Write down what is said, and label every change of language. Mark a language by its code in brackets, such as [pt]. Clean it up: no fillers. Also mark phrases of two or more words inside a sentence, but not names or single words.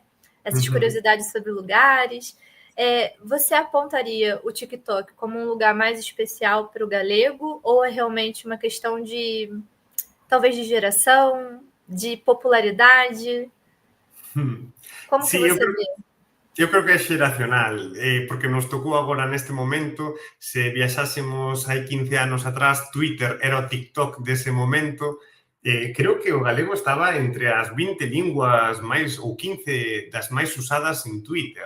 [pt] Essas curiosidades sobre lugares. Você apontaria o TikTok como um lugar mais especial para o galego ou é realmente uma questão de, talvez, de geração, de popularidade? Como que [gl] Sí, [pt] você vê? [gl] eu creo que é xeracional, porque nos tocou agora neste momento, se viaxásemos hai 15 anos atrás, Twitter era o TikTok dese momento, creo que o galego estaba entre as 20 linguas máis ou 15 das máis usadas en Twitter.